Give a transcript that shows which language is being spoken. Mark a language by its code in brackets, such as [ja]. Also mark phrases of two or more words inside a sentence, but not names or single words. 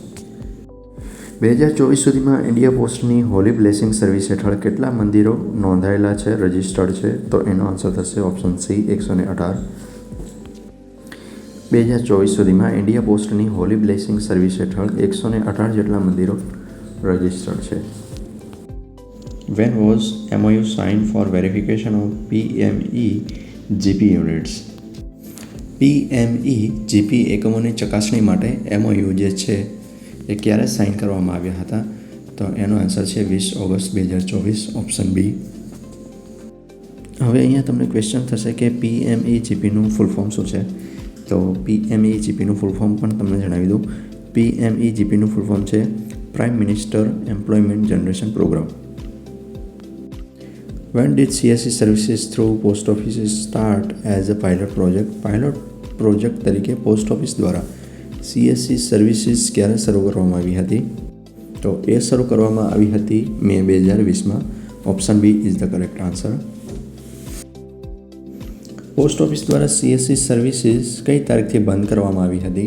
[gu] 2024 સુધીમાં ઇન્ડિયા પોસ્ટની હોલી બ્લેસિંગ સર્વિસ હેઠળ કેટલા મંદિરો નોંધાયેલા છે, રજિસ્ટર્ડ છે? તો એનો આન્સર થશે [en] option C [gu] 118. 2024 સુધીમાં ઇન્ડિયા પોસ્ટની હોલી બ્લેસિંગ સર્વિસ હેઠળ 118 જેટલા મંદિરો રજિસ્ટર્ડ છે. [en] When was MOU signed for verification of PME GP units? [gu] PME GP એકમોની ચકાસણી માટે MOU જે છે એ ક્યારે સાઇન કરવામાં આવ્યા હતા? તો એનો આન્સર છે 20 ઓગસ્ટ 2024. [en] option B. [gu] હવે અહીંયા તમને ક્વેશ્ચન થશે કે PME GPનું [en] full form [gu] શું છે? તો PME GPનું [en] full form [gu] પણ તમને જણાવી દઉં. PME GPનું [en] full form [gu] છે પ્રાઇમ મિનિસ્ટર એમ્પ્લોયમેન્ટ જનરેશન પ્રોગ્રામ. [en] When did CSC services through post offices start as a pilot project? pilot project [gu] તરીકે પોસ્ટ ઓફિસ દ્વારા CSC સર્વિસીસ ક્યારે શરૂ કરવામાં આવી હતી? તો એ શરૂ કરવામાં આવી હતી મે 2020માં. [en] option B is the correct answer. [gu] પોસ્ટ ઓફિસ દ્વારા CSC સર્વિસીસ કઈ તારીખથી બંધ કરવામાં આવી હતી?